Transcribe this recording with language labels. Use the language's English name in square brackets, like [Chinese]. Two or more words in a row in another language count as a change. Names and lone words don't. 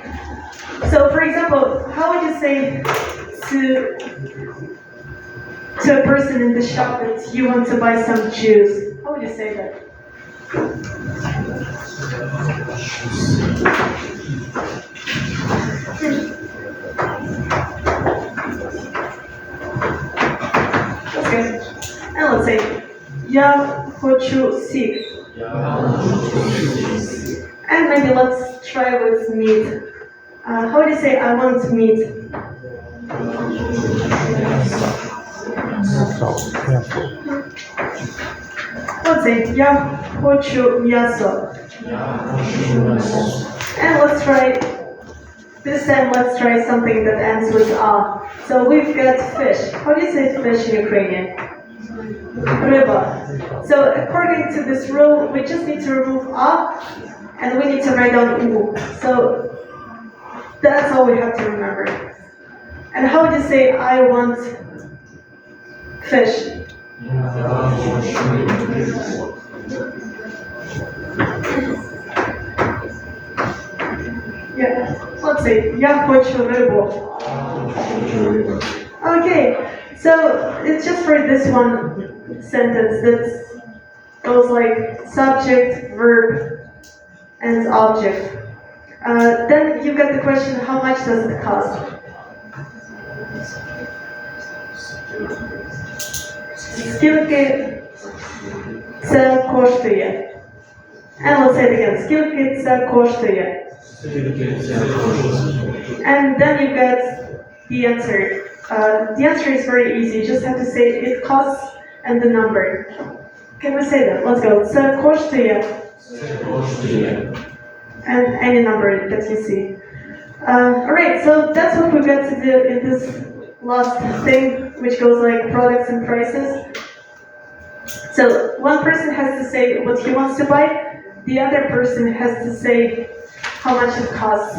[English] So for example, how would you say to a person in the shop that you want to buy some juice? How would you say that? Okay. And let's say [Ukrainian] я хочу сік. [English] And maybe let's try with meat. How do you say I want meat? Let's say [Ukrainian] я хочу м'ясо. [English] And let's try, this time let's try something that ends with a. So we've got fish. How do you say fish in Ukrainian? [Ukrainian] Ryba. [English] So according to this rule, we just need to remove a, and we need to write down u. So that's all we have to remember. And how would you say I want fish? Yeah, let's say [Ukrainian] я хочу рыбу. [English] Okay, so it's just for this one sentence that goes like subject, verb, and object. Then you've got the question, how much does it cost? [Ukrainian] Скільки це коштує? [English] And let's say it again. [Ukrainian] Скільки це коштує? [English] And then you've got the answer. The answer is very easy. You just have to say it costs and the number. Can we say that? Let's go. [Ukrainian] Це коштує. [English] And any number that you see. Alright, so that's what we've got to do in this last thing, which goes like products and prices. So one person has to say what he wants to buy, the other person has to say how much it costs.